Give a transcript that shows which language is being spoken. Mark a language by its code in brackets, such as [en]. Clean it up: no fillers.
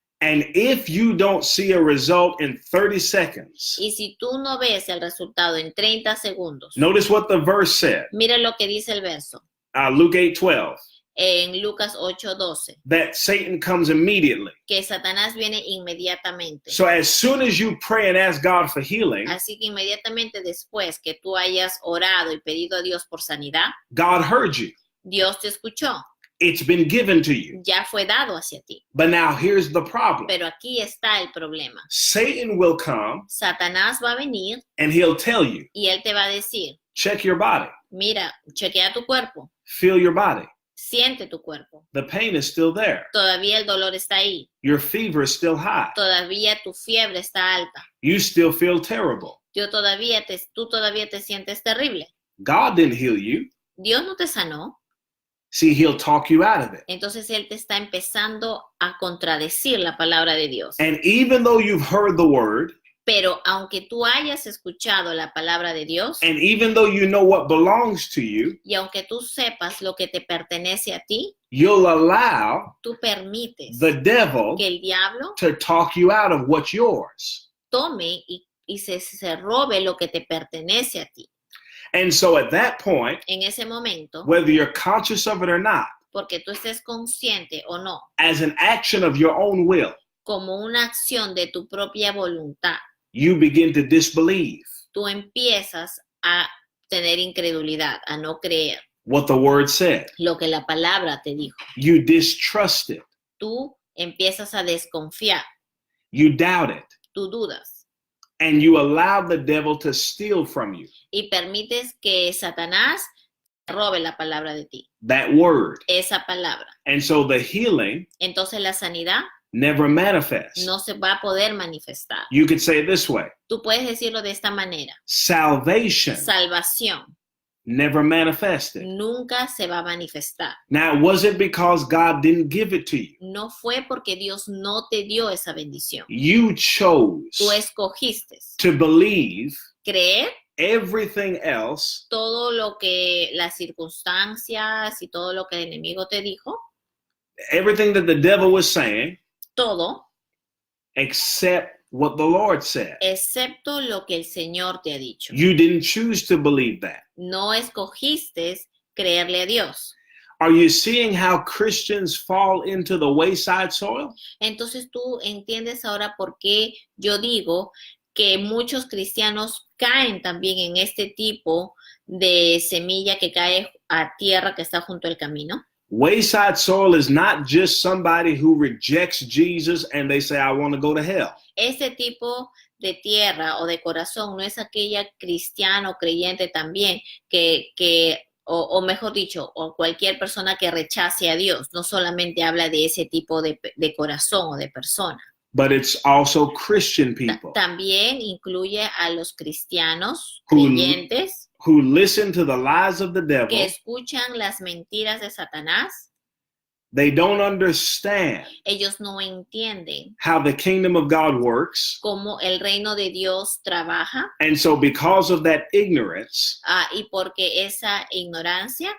[en] And if you don't see a result in 30 seconds, [es] Y si tú no ves el resultado en 30 segundos, [en] notice what the verse said. [es] mira lo que dice el verso. [en] Luke 8:12. [es] en Lucas 8:12, [en] that Satan comes immediately. [es] que Satanás viene inmediatamente. [en] So as soon as you pray and ask God for healing, [es] Así que inmediatamente después que tú hayas orado y pedido a Dios por sanidad, [en] God heard you. [es] Dios te escuchó, [en] It's been given to you. [es] ya fue dado hacia ti. [en] But now here's the problem. [es] Pero aquí está el problema. [en] Satan will come [es] Satanás va a venir [en] and he'll tell you, [es] y él te va a decir, [en] check your body, [es] mira, chequea tu cuerpo, [en] feel your body. [es] siente tu cuerpo. [en] The pain is still there. [es] Todavía el dolor está ahí. [en] Your fever is still high. [es] Todavía tu fiebre está alta. [en] You still feel terrible. [es] Tú todavía te sientes terrible. [en] God didn't heal you. [es] Dios no te sanó. [en] See, he'll talk you out of it. [es] Entonces él te está empezando a contradecir la palabra de Dios. [en] And even though you've heard the word, [es] Pero aunque tú hayas escuchado la palabra de Dios, [en] and even though you know what belongs to you, [es] y aunque tú sepas lo que te pertenece a ti, [en] you'll allow [es] tú permites [en] the devil [es] que el diablo [en] to talk you out of what's yours. [es] tome y se robe lo que te pertenece a ti. [en] And so at that point, [es] En ese momento, [en] whether you're conscious of it or not, [es] porque tú estés consciente o no, [en] as an action of your own will, [es] como una acción de tu propia voluntad, [en] you begin to disbelieve [es] tú empiezas a tener incredulidad, a no creer [en] what the word said. [es] lo que la palabra te dijo. [en] You distrust it. [es] Tú empiezas a desconfiar, [en] You doubt it. [es] tú dudas [en] And you allow the devil to steal from you [es] y permites que Satanás robe la palabra de ti, [en] that word. [es] esa palabra. [en] And so the healing [es] Entonces la sanidad [en] never manifests. [es] no se va a poder manifestar. [en] You could say it this way. [es] Tú puedes decirlo de esta manera. [en] Salvation [es] Salvación [en] never manifested. [es] nunca se va a manifestar. [en] Now, was it because God didn't give it to you? [es] No fue porque Dios no te dio esa bendición. [en] You chose [es] Tú escogiste [en] to believe [es] creer [en] everything else [es] todo lo que las circunstancias y todo lo que el enemigo te dijo, [en] everything that the devil was saying, [es] todo, [en] except what the Lord said. [es] excepto lo que el Señor te ha dicho. [en] You didn't choose to believe that. [es] No escogiste creerle a Dios. [en] Are you seeing how Christians fall into the wayside soil? [es] Entonces tú entiendes ahora por qué yo digo que muchos cristianos caen también en este tipo de semilla que cae a tierra que está junto al camino. [en] Wayside soil is not just somebody who rejects Jesus and they say, I want to go to hell. [es] Este tipo de tierra o de corazón no es aquella cristiano creyente también o mejor dicho, o cualquier persona que rechace a Dios. No solamente habla de ese tipo de corazón o de persona. [en] But it's also Christian people [es] También incluye a los cristianos [en] Who- [es] creyentes [en] who listen to the lies of the [es] que [en] devil. [es] escuchan las mentiras de Satanás. [en] They don't understand [es] Ellos no entienden [en] how the kingdom of God works. [es] cómo el reino de Dios trabaja. [en] And so because of that ignorance, [es] Y porque esa ignorancia,